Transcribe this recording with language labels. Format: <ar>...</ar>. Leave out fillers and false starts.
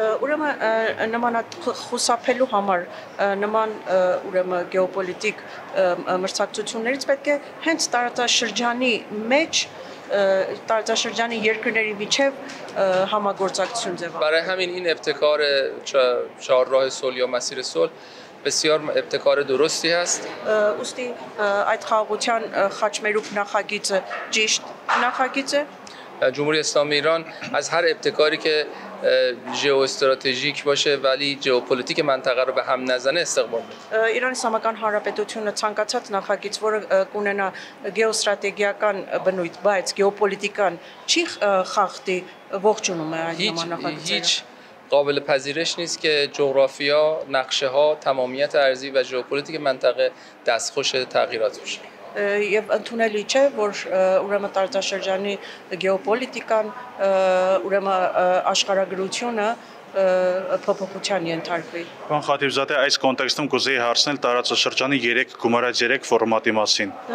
<hy>ուրեմն նման խուսափելու համար նման ուրեմն գեոպոլիտիկ մրցակցություններից պետք է հենց տարածաշրջանի մեջ տարածաշրջանի երկրների միջև համագործակցություն ձևավորել.</hy> <fa>برای همین این ابتکار چهارراه صلح یا مسیر صلح بسیار ابتکار درستی است.</fa> <hy>Ուստի այդ խաղաղության խաչմերուկ նախագիծը ճիշտ նախագիծ է.</hy> <fa>جمهوری اسلامی ایران از هر ابتکاری که ژئواستراتژیک باشه ولی ژئوپلیتیک منطقه رو به هم نزنه استقبال میکنه.</fa> <hy>Իրանի Իսլամական Հանրապետությունը ցանկացած նախագիծ, որը կունենա գեոստրատեգիական բնույթ, բայց գեոպոլիտիկան չի խախտի, ողջունում է այդ նման նախագծերը.</hy> <fa>هیچ قابل پذیرش نیست که جغرافیا، نقشه ها، تمامیت ارضی و ژئوپلیتیک منطقه دستخوش تغییرات بشه.</fa> <hy>Եվ ընդունելի չէ, որ ուրեմն տարածաշրջանի գեոպոլիտիկան, ուրեմն աշխարհագրությունը փոփոխության ենթարկվի։ Պարոն Խաթիբզադե, այս կոնտեքստում կուզեի հարցնել տարածաշրջանի 3 գումարած 3 ֆորմատի մասին։</hy>